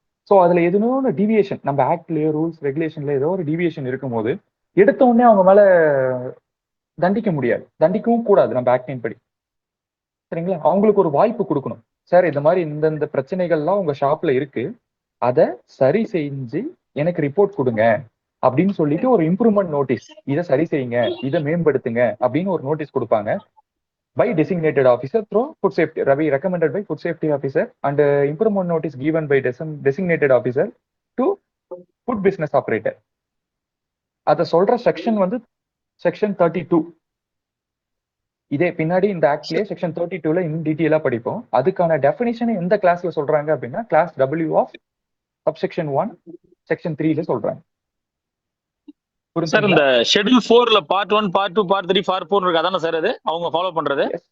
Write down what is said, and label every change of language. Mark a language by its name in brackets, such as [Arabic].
[Tamil] So அதுல எதுவும் deviation நம்ம ஆக்ட்லயோ ரூல்ஸ் ரெகுலேஷன்ல ஏதோ ஒரு டிவியேஷன் இருக்கும்போது எடுத்த உடனே அவங்க மேல தண்டிக்க முடியாது, தண்டிக்கவும் கூடாது நம்ம ஆக்டின் படி. சரிங்களா? அவங்களுக்கு ஒரு வாய்ப்பு கொடுக்கணும். சார் இந்த மாதிரி இந்த பிரச்சனைகள்லாம் உங்க ஷாப்ல இருக்கு, அதை சரி செஞ்சு எனக்கு ரிப்போர்ட் கொடுங்க அப்படின்னு சொல்லிட்டு ஒரு இம்ப்ரூவ்மெண்ட் நோட்டீஸ், இதை சரி செய்யுங்க, இதை மேம்படுத்துங்க அப்படின்னு ஒரு நோட்டீஸ் கொடுப்பாங்க. [English] by designated officer through food safety recommended by food safety officer and improvement notice given by designated officer to food business operator. [Tamil] அத சொல்ற செக்ஷன் வந்து செக்ஷன் 32. இதே பின்னாடி இந்த ஆக்ட்லயே செக்ஷன் 32ல இன்னும் டீட்டெயிலா படிப்போம். அதுக்கான டெஃபினிஷன் எந்த கிளாஸ்ல சொல்றாங்க அப்படின்னா class W of subsection 1 section 3ல சொல்றாங்க. சார் இந்த schedule 4ல part 1, part 2, part 3, part 4 இருக்கு, அதானே சார் அது அவங்க ஃபாலோ பண்றது?